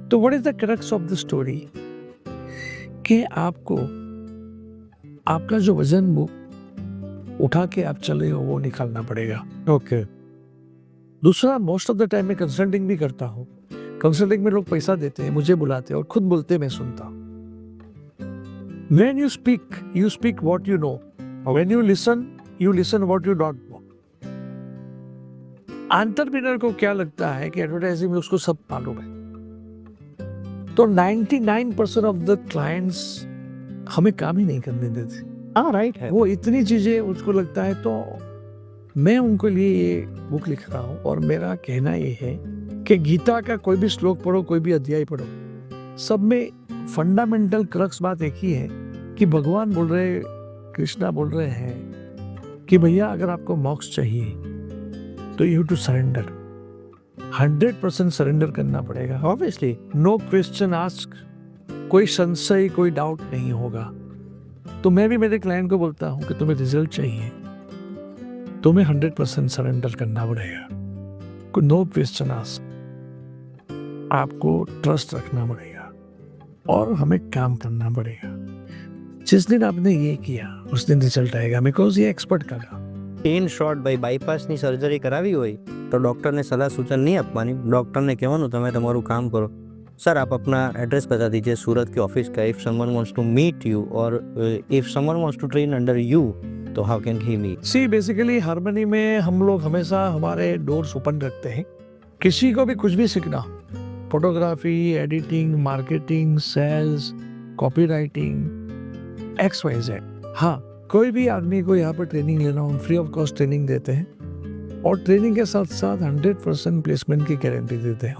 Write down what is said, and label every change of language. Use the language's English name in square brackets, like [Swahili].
[Hindi] तो [English] what is the crux of the story, [Hindi] कि आपको आपका जो वजन वो उठा के आप चले हो वो निकालना पड़ेगा। ओके। दूसरा, मोस्ट ऑफ द टाइम मैं कंसल्टिंग भी करता हूँ। कंसल्टिंग में लोग पैसा देते हैं, मुझे बुलाते हैं और खुद बोलते हैं, मैं सुनता हूँ। [English] When you speak what you know. When you listen what you don't know. [Hindi] Entrepreneur को क्या लगता है कि एडवर्टाइजिंग में उसको सब मालूम है, तो [English] 99% of the clients [Hindi] हमें काम ही नहीं करने देते। हाँ, राइट है। वो इतनी चीजें उसको लगता है। तो मैं उनके लिए ये बुक लिख रहा हूँ, और मेरा कहना ये है कि गीता का कोई भी श्लोक पढ़ो, कोई भी अध्याय पढ़ो, सब में फंडामेंटल क्रक्स बात एक ही है कि भगवान बोल रहे, कृष्णा बोल रहे हैं कि भैया अगर आपको मोक्ष चाहिए तो [English] you have to surrender, [Hindi] 100% surrender करना पड़ेगा। [English] obviously no question ask, [Hindi] कोई संशय, कोई डाउट नहीं होगा। तो मैं भी मेरे क्लाइंट को बोलता हूँ कि तुम्हें रिजल्ट चाहिए, तुम्हें 100% सरेंडर करना पड़ेगा, [English] no question ask, [Hindi] आपको ट्रस्ट रखना पड़ेगा और हमें काम करना पड़ेगा। जिस दिन आपने ये किया उस दिन रिजल्ट आएगा, बिकॉज ये एक्सपर्ट का काम। [English] in short [Gujarati] ભાઈ, બાયપાસની સર્જરી કરાવી હોય તો ડૉક્ટરને સલાહ સૂચન નહીં આપવાની, ડૉક્ટરને કહેવાનું તમે તમારું કામ કરો। [Hindi] सर आप अपना एड्रेस बता दीजिए सूरत के ऑफिस का, [English] If someone wants to meet you और if someone wants to train under you तो how can he meet? [Hindi] See basically harmony में हम लोग हमेशा हमारे डोर्स ओपन रखते हैं। किसी को भी कुछ भी सीखना, photography, editing, marketing, sales, copywriting, XYZ, हाँ कोई भी आदमी को यहाँ पर ट्रेनिंग लेना हो, फ्री ऑफ कॉस्ट ट्रेनिंग देते हैं, और ट्रेनिंग के साथ साथ 100% प्लेसमेंट की गारंटी देते हैं।